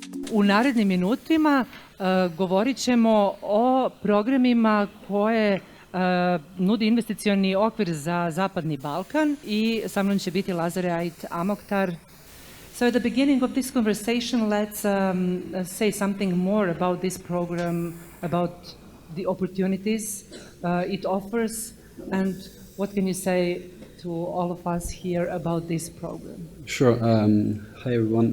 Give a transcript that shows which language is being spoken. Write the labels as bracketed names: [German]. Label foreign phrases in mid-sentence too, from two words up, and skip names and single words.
[Bosnian] U narednim minutima govorit ćemo o programima koje nudi investicioni okvir za Zapadni Balkan i sa mnom će biti Lazare Ait Amoktar. [English] So at the beginning of this conversation, let's say something more about this program, about the opportunities it offers, and what can you say to all of us here about this program? Sure. Hi everyone.